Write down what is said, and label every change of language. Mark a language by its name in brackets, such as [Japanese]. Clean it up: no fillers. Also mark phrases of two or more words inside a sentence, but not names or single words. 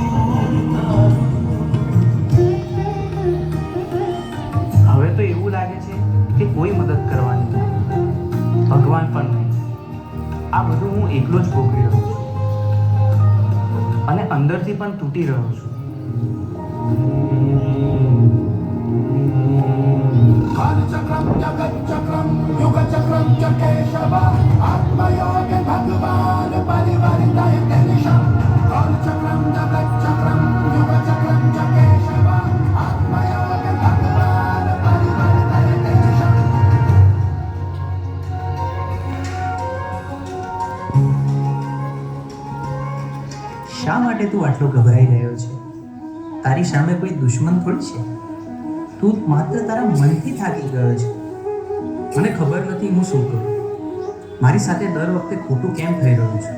[Gujarati] હવે તો એવું લાગે છે કે કોઈ મદદ કરવાની નથી, ભગવાન પણ નહીં. આ બધું હું એકલો જ ભોગવી રહ્યો છું અને અંદરથી પણ તૂટી રહ્યો છું. [Sanskrit] कालचक्रं जगच्चक्रं युगचक्रं च केशव आत्मयोगे भगवान् परिवर्तय दिशा. कालचक्रं जगच्चक्रं युगचक्रं च केशव आत्मयोगे भगवान् परिवर्तय दिशा. [Gujarati] શા માટે તું આટલો ગભરાઈ રહ્યો છે? તારી સામે કોઈ દુશ્મન થોડી છે. તું માત્ર તારા મનથી થાકી ગયો છે. મને ખબર નથી હું શું કરું. મારી સાથે દર વખતે ખોટું કેમ થઈ રહ્યું છે?